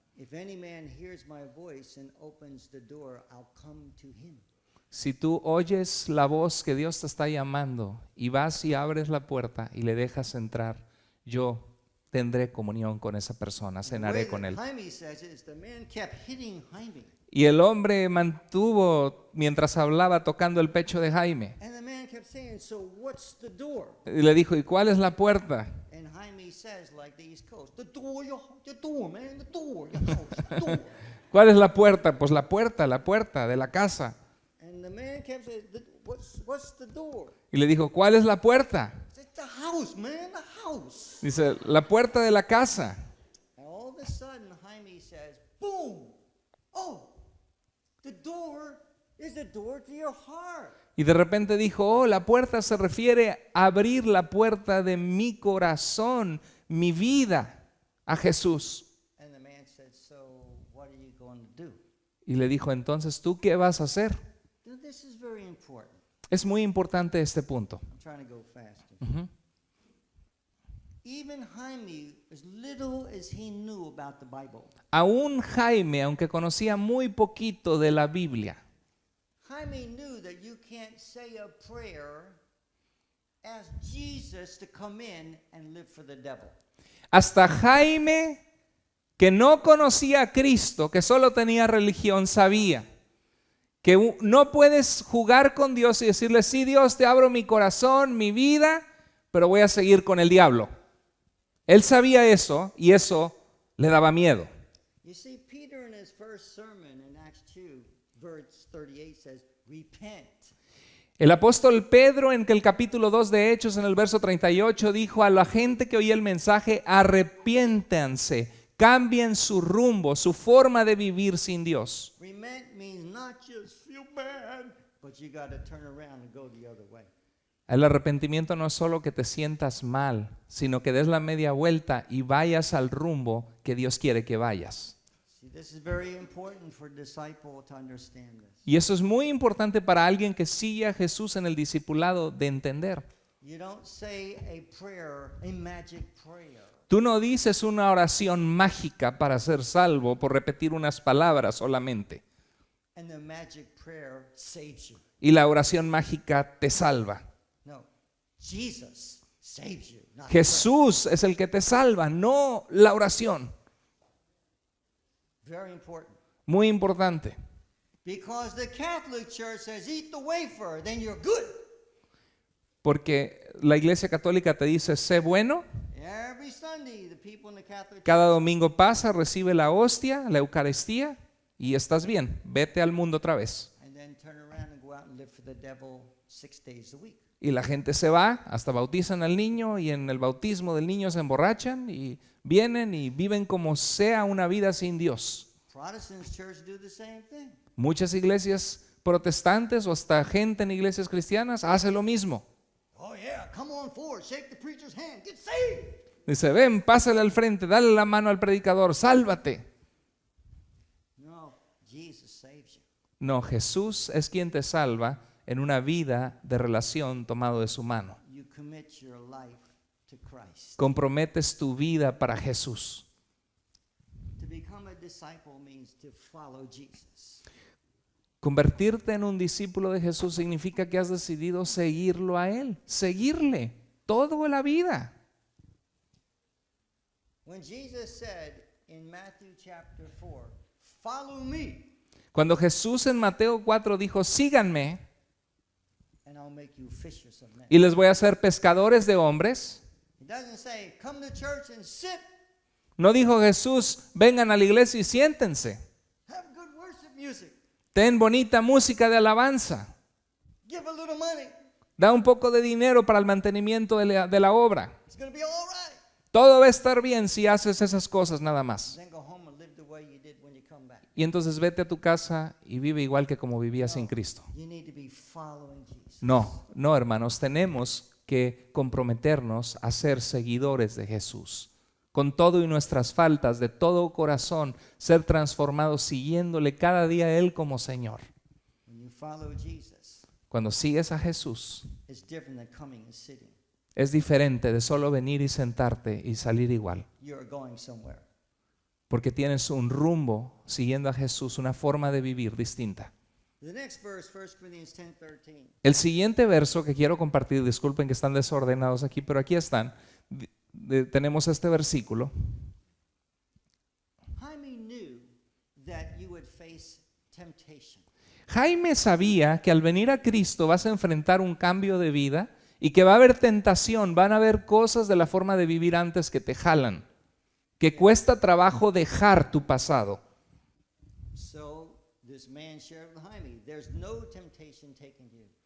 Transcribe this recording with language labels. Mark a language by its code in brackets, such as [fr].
[en] If any man hears my voice and opens the door, I'll come to him. [es] Si tú oyes la voz que Dios te está llamando y vas y abres la puerta y le dejas entrar, yo tendré comunión con esa persona, [en] The way [es] cenaré con [en] that [es] él. [en] Jaime says it is the man kept hitting Jaime. [es] Y el hombre mantuvo, mientras hablaba, tocando el pecho de Jaime. [en] And the man kept saying, so what's the door? [es] Y le dijo, ¿y cuál es la puerta? [en] And Jaime says, like the East Coast, the door, the door, man, the door, your house, the door. [es] ¿Cuál es la puerta? Pues la puerta de la casa. [en] And the man kept saying, what's the door? [es] Y le dijo, ¿cuál es la puerta? [en] He said, the house, man, the house. [es] Dice, la puerta de la casa. [en] And all of a sudden, Jaime says, boom, oh, the door is the door to your heart. [es] Y de repente dijo, oh, la puerta se refiere a abrir la puerta de mi corazón, mi vida a Jesús. [en] And the man said, so what are you going to do? [es] Y le dijo, entonces, ¿tú qué vas a hacer? [en] Now, this is very important. [es] Es muy importante este punto. [en] I'm trying to go faster. Ujú. Even Jaime, as little as he knew about the Bible, [es] Aún Jaime, aunque conocía muy poquito de la Biblia, Jaime knew that you can't say a prayer, ask Jesus to come in and live for the devil. hasta Jaime, que no conocía a Cristo, que solo tenía religión, sabía que no puedes jugar con Dios y decirle, sí, Dios, te abro mi corazón, mi vida, pero voy a seguir con el diablo. Él sabía eso y eso le daba miedo. [en] You see, Peter in his first sermon in Acts 2, verse 38 says, repent. [es] El apóstol Pedro en el capítulo 2 de Hechos, en el verso 38, dijo a la gente que oía el mensaje, arrepiéntanse, cambien su rumbo, su forma de vivir sin Dios. [en] Repent means not just feel bad, but you got to turn around and go the other way. [es] El arrepentimiento no es solo que te sientas mal, sino que des la media vuelta y vayas al rumbo que Dios quiere que vayas. [en] See, this is very important for a disciple to understand this. [es] Y eso es muy importante para alguien que sigue a Jesús en el discipulado de entender. [en] You don't say a prayer, a magic prayer. [es] Tú no dices una oración mágica para ser salvo por repetir unas palabras solamente. [en] And the magic prayer saves you. [es] Y la oración mágica te salva. [en] No, Jesus saves you. Not [es] Jesús es el que te salva, no la oración. [en] prayer. Very important. [es] Muy importante. [en] Because the Catholic Church says, eat the wafer, then you're good. [es] Porque la Iglesia Católica te dice, sé bueno. [en] Every Sunday, the people in the Catholic [es] Cada domingo pasa, recibe la hostia, la Eucaristía y estás bien. Vete al mundo otra vez. [en] and then turn around and go out and live for the devil 6 days a week. [es] Y la gente se va, hasta bautizan al niño y en el bautismo del niño se emborrachan y vienen y viven como sea una vida sin Dios. [en] Protestant church do the same thing. [es] Muchas iglesias protestantes o hasta gente en iglesias cristianas hace lo mismo. [en] Oh yeah, come on forward, shake the preacher's hand, get saved. [es] Dice, ven, pásale al frente, dale la mano al predicador, sálvate. [en] No, Jesus saves you. [es] No, Jesús es quien te salva en una vida de relación tomado de su mano. [en] You commit your life to Christ. [es] Comprometes tu vida para Jesús. [en] To become a disciple means to follow Jesus. [es] Convertirte en un discípulo de Jesús significa que has decidido seguirlo a Él, seguirle toda la vida. [en] When Jesus said in Matthew chapter 4, follow me [es] Cuando Jesús en Mateo 4 dijo, síganme [en] and I'll make you fishers of men. [es] y les voy a hacer pescadores de hombres, [en] He doesn't say, come to church and sit, [es] no dijo Jesús, vengan a la iglesia y siéntense, [en] have good worship music, [es] ten bonita música de alabanza, [en] give a little money. [es] da un poco de dinero para el mantenimiento de la obra. [en] It's going to be all right. [es] Todo va a estar bien si haces esas cosas nada más. [en] Then go home and live the way you did when you come back. [es] Y entonces vete a tu casa y vive igual que como vivías sin Cristo. [en] You need to be following Jesus. [es] No, hermanos, tenemos que comprometernos a ser seguidores de Jesús, con todo y nuestras faltas, de todo corazón, ser transformados siguiéndole cada día a Él como Señor. [en] When you follow Jesus, [es] Cuando sigues a Jesús, [en] it's different than coming and sitting. [es] es diferente de solo venir y sentarte y salir igual. [en] You're going somewhere. [es] Porque tienes un rumbo siguiendo a Jesús, una forma de vivir distinta. [en] The next verse, 1 Corinthians 10:13. [es] El siguiente verso que quiero compartir, disculpen que están desordenados aquí, pero aquí están. Tenemos este versículo. [en] Jaime knew that you would face temptation. [es] Jaime sabía que al venir a Cristo vas a enfrentar un cambio de vida y que va a haber tentación, van a haber cosas de la forma de vivir antes que te jalan, que cuesta trabajo dejar tu pasado. [en] So this man shared with Jaime, there's no temptation taking you.